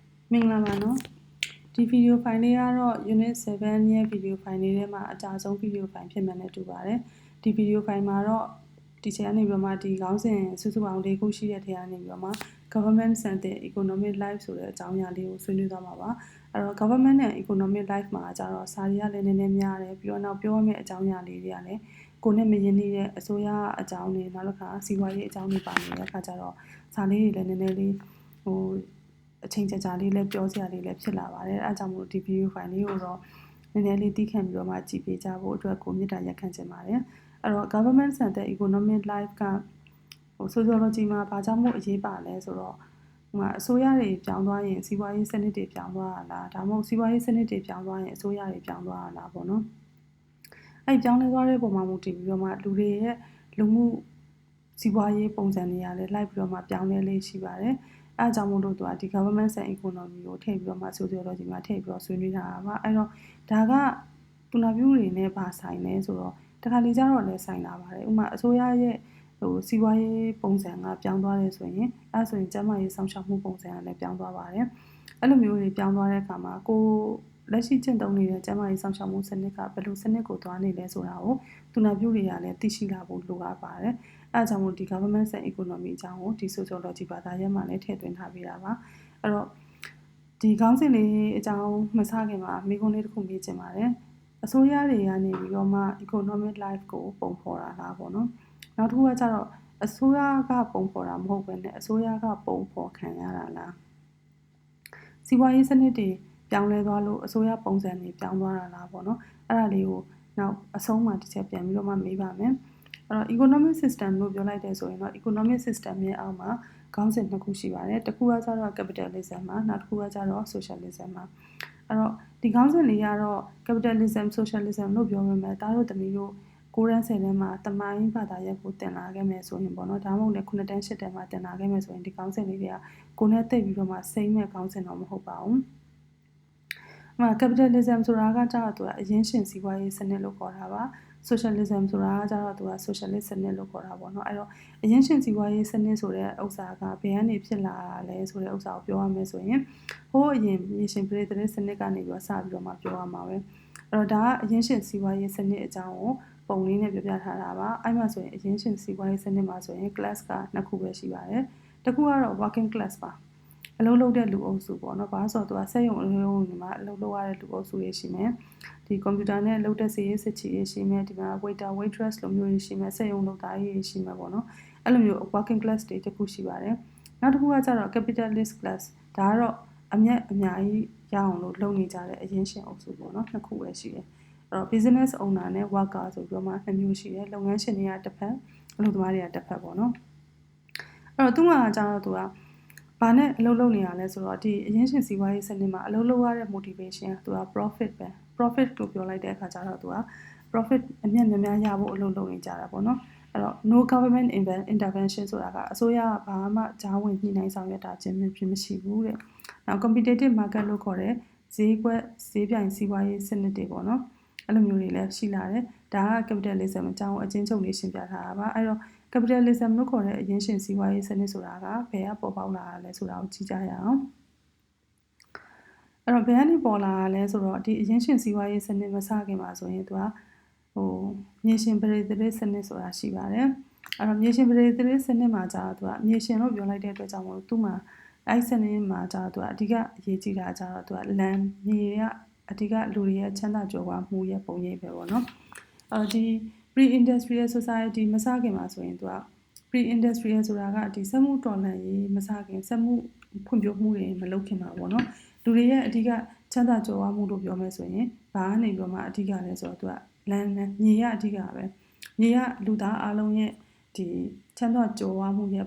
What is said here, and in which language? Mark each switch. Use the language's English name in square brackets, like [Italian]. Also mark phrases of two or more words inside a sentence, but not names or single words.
[Burmese] မင်္ဂလာပါနော်ဒီဗီဒီယိုဖိုင်လေးကတော့ unit 7ရဲ့ဗီဒီယိုဖိုင်လေးထဲမှာအကြဆုံးဗီဒီယိုဖိုင်ဖြစ်မှန်းနဲ့တူပါတယ်ဒီဗီဒီယိုဖိုင်မှာ တော့ဒီချိန်ကနေပြီးတော့မှဒီခေါင်းစဉ်စုစုပေါင်း၄ခုရှိတဲ့ထဲကနေပြီးတော့မှ [English] government and economic life [Burmese] ဆိုတဲ့အကြောင်းအရာလေးကိုဆွေးနွေးသွားမှာပါအဲ့တော့ [English] government and economic life [Burmese] မှာကျတော့စာရီကလည်းနည်းနည်းများတယ်ပြီးတော့နောက်ပြောရမယ့်အကြောင်းအရာလေးတွေကလည်းကိုနဲ့မရင်းနှီးတဲ့အစိုးရအကြောင်းတွေနောက်တစ်ခါစီးပွားရေးအကြောင်းတွေပါနေတဲ့အခါကျတော့စာလေးတွေလည်းနည်းနည်းလေးအချိန်ကြာလေးလည်းပြောစရာလေးလည်းဖြစ်လာပါတယ်အဲအကြောင်းမို့ဒီဗီဒီယိုဖိုင် လေးကိုတော့နည်းနည်းလေးသိခံပြီးတော့မှကြည့်ပေးကြဖို့အတွက်ကိုမြစ်တာရက်ခံချင်ပါတယ်အဲ့တော့ [English] government and economic life [Burmese] ကsociology မှာဘာကြောင့်မို့အရေးပါလဲဆိုတော့အစိုးရတွေပြောင်းသွားရင်စီးပွားရေးစနစ်တွေပြောင်းသွားတာလားဒါမှမဟုတ်စီးပွားရေးစနစ်တွေပြောင်းသွားရင်အစိုးရတွေပြောင်းသွားတာလားပေါ့နော်အဲ့ပြောင်းလဲသွားတဲ့ပုံမှာမူတည်ပြီးတော့မှလူတွေရဲ့လူမှုစီးပွားရေးပုံစံတွေကလည်းလိုက်ပြီးတော့မှပြောင်းလဲလေးရှိပါတယ်အဲအကြောင်းမို့လို့သူကဒီ [English] government and economy [Burmese] ကိုထည့်ပြီးတော့မှ sociology မှာထည့်ပြီးတော့ဆွေးနွေးထားတာပါအဲ့တော့ဒါကပူနာပြူတွေနဲ့ပါဆိုင်လဲဆိုတော့တခါလေကျတော့လည်းဆိုင်လာပါတယ်ဥပမာအစိုးရရဲ့စီးပွားရေးပုံစံကပြောင်းသွားတယ်ဆိုရင်အဲဆိုရင်ကျန်းမာရေးစောင့်ရှောက်မှုပုံစံကလည်းပြောင်းသွားပါတယ်အဲ့လိုမျိုးတွေပြောင်းသွားတဲ့အခါမှာကိုလက်ရှိကျင့်သုံး နေတဲ့ကျန်းမာရေးစောင့်ရှောက်မှုစနစ်ကဘယ်လိုစနစ်ကိုသွားနေလဲဆိုတာကိုသူနာပြုတွေကလည်းသိရှိလာဖို့လိုအပ်ပါတယ်အဲကြောင့်မို့ဒီ [English] government and economy [Burmese] အကြောင်းကိုဒီ sociology ဘာသာရပ်မှာလည်းထည့်သွင်းထားပေးတာပါအဲ့တော့ဒီခေါင်းစဉ်လေးအကြော င်းမစခင်မှာမိကုန်းလေးတစ်ခုမေးချင်ပါတယ်အစိုးရတွေကနေပြီးတော့မှ [English] economic life [Burmese] ကိုပုံဖော်တာလားပေါ့နော်နောက်တစ်ခုကကျတော့အစိုးရကပုံဖော်တာမဟုတ်ဘဲနဲ့အစိုးရက ပုံဖော်ခံရတာလားစီးပွားရေးစနစ်တွေပြောင်းလဲသွားလို့အစိုးရပုံစံတွေပြောင်းသွားတာလားပေါ့နော်အဲ့ဒါလေးကိုနောက်အဆုံးမှာ တစ်ချက်ပြန်ပြီးတော့မှမေးပါမယ်အဲ့တော့ [English] economic system [Burmese] လို့ပြောလိုက်တဲ့ဆိုရင်တော့ [English] economic system [Burmese] ရဲ့အောက်မှာခေါင်းစဉ်နှစ်ခုရှိပါတယ်တစ်ခုကကျတော့ capitalism မှာနောက်တစ်ခုကကျတော့ socialism မှာအဲ့တော့ဒီခေါင်းစဉ်လေးကတော့ [English] capitalism socialism [Burmese] လို့ပြောပေမဲ့ဒါတို့တမီးတို့9တန်း10တန်းမှာတမိုင်းဘာသာရပ်ကိုသင်လာခဲ့မယ်ဆိုရင်ပေါ့နော်ဒါမှမဟုတ်လည်း9တန်း10တန်းမှာသင်လာခဲ့မယ်ဆိုရင်ဒီခေါင်းစဉ်လေးတွေကကိုနဲ့သိပြီးတော့မှစိမ့်မဲ့ခေါင်းစဉ်တော့မဟုတ်ပါဘူး capitalism ဆိုတာကကျတော့သူကအရင်းရှင်စီးပွားရေးစနစ်လို့ခေါ်တာပါ socialism ဆိုတာကကျတော့သူက socialist စနစ်လို့ခေါ်တာပေါ့နော်အဲ့တော့အရင်းရှင်စီးပွားရေးစနစ်ဆိုတဲ့ဥစ္စာကဘယ်ကနေဖြစ်လာလဲဆိုတဲ့ဥစ္စာကိုပြောရမယ်ဆိုရင်ဟိုးအရင်မြေရှင်ပရိသေစနစ်ကနေပြီးတော့စပြီးတော့မှပြောရမှာပဲအဲ့တော့ဒါကအရင်းရှင်စီးပွားရေးစနစ်အကြောင်းကိုပုံလေးနဲ့ပြောပြထားတာပါအဲ့မှာ ဆိုရင်အရင်းရှင်စီးပွားရေးစနစ်မှာဆိုရင် class ကနှစ်ခုပဲရှိပါတယ်တစ်ခုကတော့ [English] working class [Burmese] ပါအလုပ်လုပ်တဲ့လူအုပ်စုပေါ့နော်ဘာလို့ဆိုတော့သူကစက်ရုံအလုပ်ရုံတွေမှာအလုပ်လုပ်ရတဲ့လူအုပ်စုတွေရှိမယ်ဒီကွန်ပျူတာနဲ့လုပ်တဲ့စီရေးစစ်ချီရေးရှိမယ်ဒီမှာ [English] waiter waitress [Burmese] လိုမျိုးတွေရှိမယ်စက်ရုံ လုပ်သားတွေရှိမယ်ပေါ့နော်အဲ့လိုမျိုး [English] working class [Burmese] တွေတခုရှိပါတယ်နောက်တစ်ခုကကျတော့ [English] capitalist class [Burmese] ဒါကတော့အများကြီးရအောင်လို့လုပ်နေကြတဲ့အရင်းရှင်အုပ်စုပေါ့နော်နှစ်ခုပဲရှိတယ်အဲ့တော့ [English] business owner [Burmese] နဲ့ worker ဆို ပြီးတော့မှနှစ်မျိုးရှိတယ်လုပ်ငန်းရှင်တွေကတစ်ဖက်အလုပ်သမားတွေကတစ်ဖက်ပေါ့နော်အဲ့တော့သူကကျတော့သူကဘာနဲ့အလုပ်လုပ်နေရလဲဆိုတော့ဒီအရင်းရှင်စီးပွားရေးစ နစ်မှာအလုပ်လုပ်ရတဲ့ motivation ကသူက profit ပဲ profit လို့ပြောလိုက်တဲ့အခါကျတော့သူက profit အမြတ်များများရဖို့အလုပ်လုပ်နေကြတာပေါ့နော်အဲ့တော့ [English] no government intervention [Burmese] ဆိုတာကအစိုးရကဘာမှကြားဝင်ညှိနှိုင်းဆောင်ရွက်တာချင်းမရှိဘူးတဲ့နောက် [English] competitive market [Burmese] လို့ခေါ်တဲ့ဈေးကွက်ဈေးပြိုင်စီးပွားရေးစနစ်တွေပေါ့နော်အဲ့လိုမျိုးတွေလည်းရှိလာတယ်ဒါက capitalism အကြောင်းအချင်းချုပ်လေးရှင်းပြထားတာပါအဲ့တော့ capitalism လို့ခေါ်တဲ့အရင်းရှင်စီးပွားရေးစနစ်ဆိုတာကဘယ်ကပေါ်ပေါက်လာတာလဲဆိုတာကိုကြည့်ကြရအောင် အဲ့တော့ဘယ်ကနေပေါ်လာတာလဲဆိုတော့ဒီအရင်းရှင်စီးပွားရေးစနစ်မစခင်မှာဆိုရင်သူကမြေရှင်ပရိသေစနစ်ဆိုတာရှိပါတယ်အဲ့တော့မြေရှင်ပရိသေစနစ်မှာကြာတော့သူကမြေရှင်လို့ပြောလိုက်တဲ့အတွက်ကြောင့်မို့သူ့မှာအဲ့စနစ်မှာကြာတော့သူကအဓိကအရေးကြီးတာကြာတော့သူက land မြေကအဓိကလူတွေရဲ့ချမ်းသာကြွယ်ဝမှုရဲ့ပုံရိပ်ပဲပေါ့နော်ဒီ [English] pre-industrial society [Burmese] မစခင်မှာဆိုရင်သူက pre-industrial ဆိုတာကဒီစက်မှုတော်လှန်ရေးမစခင်စက်မှုဖွံ့ဖြိုးမှုတွေမလုပ်ခင်မှာပေါ့နော်လူတွေရဲ့အဓိကချမ်းသာကြွယ်ဝမှုလို့ပြောမယ်ဆိုရင်ဘာကနေပြီးတော့မှအဓိကလဲဆိုတော့သူက land မြေရအဓိကပဲမြေရလူသားအလုံးရဲ့ဒီချမ်းသာကြွယ်ဝမှုရဲ့